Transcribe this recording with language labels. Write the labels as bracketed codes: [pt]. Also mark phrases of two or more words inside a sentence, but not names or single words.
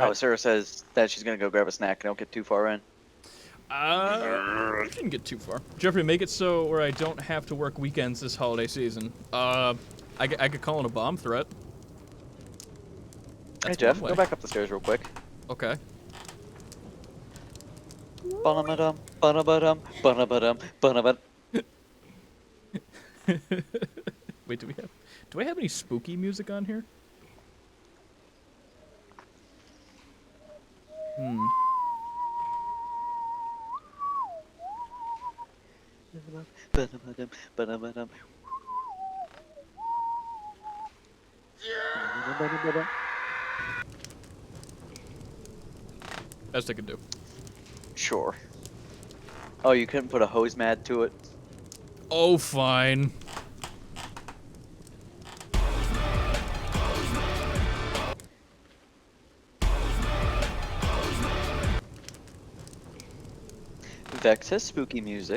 [en] Oh, Sarah says that she's gonna go grab a snack. Don't get too far in. I didn't get too far. Jeffrey, make it so where I don't have to work weekends this holiday season. I could call in a bomb threat. Hey, Jeff, go back up the stairs real quick. Okay. Ba-dum-ba-dum, ba-dum-ba-dum, ba-dum-ba-dum, ba-dum-ba-dum. Wait, do I have any spooky music on here? Ba-dum-ba-dum, ba-dum-ba-dum. Ba-dum-ba-dum. Best I could do. Sure. Oh, you couldn't put a hose mat to it? Oh, fine. Vex has spooky music.